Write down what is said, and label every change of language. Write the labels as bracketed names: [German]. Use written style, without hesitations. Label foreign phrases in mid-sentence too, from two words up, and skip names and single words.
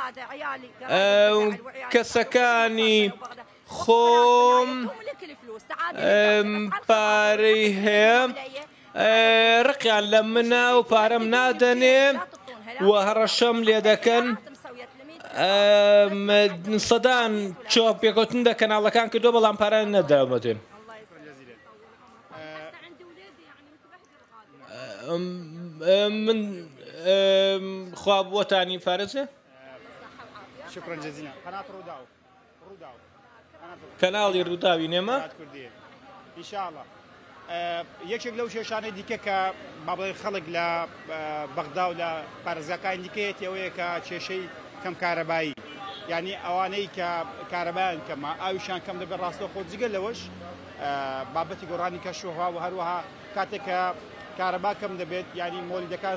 [Central Kurdish] کەسەکانی خۆم پارەی هەیە ڕقیان لە منە و پارەم نادەنێ و هەڕەشەم لێ دەکەن سەدان چۆپ پێکەوتن دە کەناڵەکان کردو بەڵام پارە نەداومەتێن من خوا بۆتانی پارێزێ [Arabic] شكرا جزيلا قناة روداو [Central Kurdish] کەناڵی ڕووداوی نێمە [Arabic] ان شاء الله [Central Kurdish] یەکێک لەو شێشانەی دیکە کە با بڵێن خەڵک لە بەغدا و لە پارێزگاکان دیکەیەتی ئەوەیە کە کێشەی کەم کارەبایی یعنی ئەوانەی کە کارەبایان کەمە ئاویشان کەم دەبێت ڕاستە خۆ جگە لەوەش بابەتی گۆڕانی کەشوهوا و هەروەها کاتێک کە کارەبا کەم دەبێت ینی مۆلیدەکان